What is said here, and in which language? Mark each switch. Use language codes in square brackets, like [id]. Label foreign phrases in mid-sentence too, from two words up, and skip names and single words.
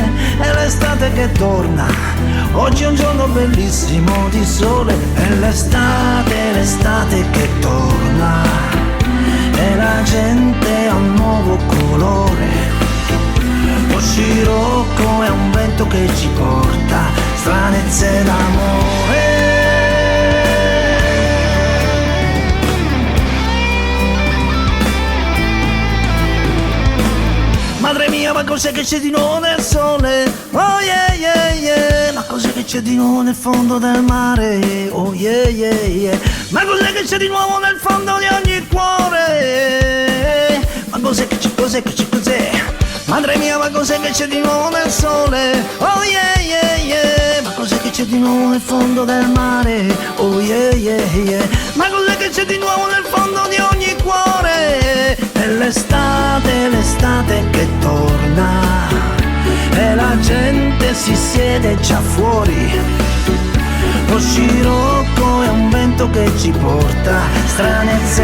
[it] È l'estate che torna, oggi è un giorno bellissimo di sole, è l'estate, l'estate che torna, e la gente ha un nuovo colore, lo scirocco è un vento che ci porta stranezze d'amore. Madre mia, ma cos'è che c'è di nuovo nel sole? [en] Oh yeah yeah yeah. [it] Ma cos'è che c'è di nuovo nel fondo del mare? [en] Oh yeah yeah yeah. [it] Ma cos'è che c'è di nuovo nel fondo di ogni cuore? Ma cos'è che c'è, cos'è che c'è, cos'è? Madre mia, ma cos'è che c'è di nuovo nel sole? [en] Oh yeah yeah yeah. [it] Ma cos'è che c'è di nuovo nel fondo del mare? [en] Oh yeah yeah yeah. [it] Ma cos'è che c'è di nuovo nel fondo di ogni cuore? È l'estate, l'estate che torna, e la gente si siede già fuori, lo scirocco è un vento che ci porta stranezze.